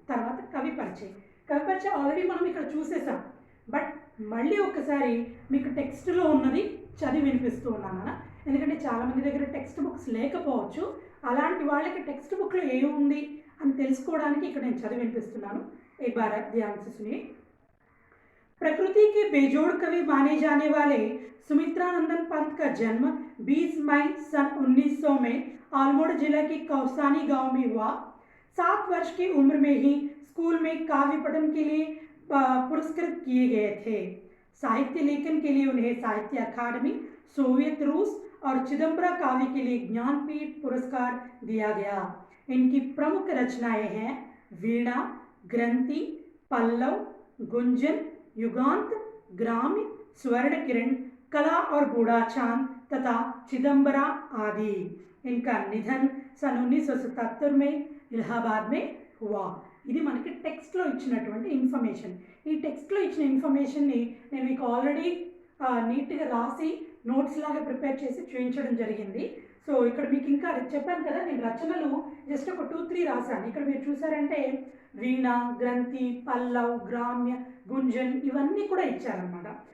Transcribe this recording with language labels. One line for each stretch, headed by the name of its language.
Telugu: తర్వాత కవి పరిచయం. కవి పరిచయం ఆల్రెడీ మనం ఇక్కడ చూసేసాం, బట్ మళ్ళీ ఒకసారి మీకు టెక్స్ట్లో ఉన్నది చదివి వినిపిస్తూ ఉన్నాను. ఎందుకంటే చాలామంది దగ్గర టెక్స్ట్ బుక్స్ లేకపోవచ్చు, అలాంటి వాళ్ళకి టెక్స్ట్ బుక్లో ఏముంది అని తెలుసుకోవడానికి ఇక్కడ నేను చదివి వినిపిస్తున్నాను.
Hindi: एक बार ध्यान से सुनिए। प्रकृति के बेजोड़ कवि माने जाने वाले सुमित्रानंदन पंत का जन्म 20 मई सन 1900 में आलमोड़ जिला के कौसानी गांव में हुआ। 7 वर्ष की उम्र में ही स्कूल में काव्य पठन के लिए पुरस्कृत किए गए थे। साहित्य लेखन के लिए उन्हें साहित्य अकादमी, सोवियत रूस और चिदम्बरा काव्य के लिए ज्ञानपीठ पुरस्कार दिया गया। इनकी प्रमुख रचनाएं हैं वीणा, ग्रंथि, पल्लव, गुंजन, युगांत, ग्राम्य, स्वर्ण किरण, कला और बूढ़ा चांद तथा चिदम्बरा आदि। इनका निधन सन 1977 में इलाहाबाद में हुआ।
Telugu: ఇది మనకి టెక్స్ట్లో ఇచ్చినటువంటి ఇన్ఫర్మేషన్. ఈ టెక్స్ట్లో ఇచ్చిన ఇన్ఫర్మేషన్ని నేను మీకు ఆల్రెడీ నీట్గా రాసి నోట్స్ లాగా ప్రిపేర్ చేసి చూపించడం జరిగింది. సో ఇక్కడ మీకు ఇంకా చెప్పాను కదా, నేను రచనలు జస్ట్ ఒక 2-3 రాశాను. ఇక్కడ మీరు చూసారంటే వీణ, గ్రంథి, పల్లవ్, గ్రామ్య, గుంజన్ ఇవన్నీ కూడా ఇచ్చారనమాట.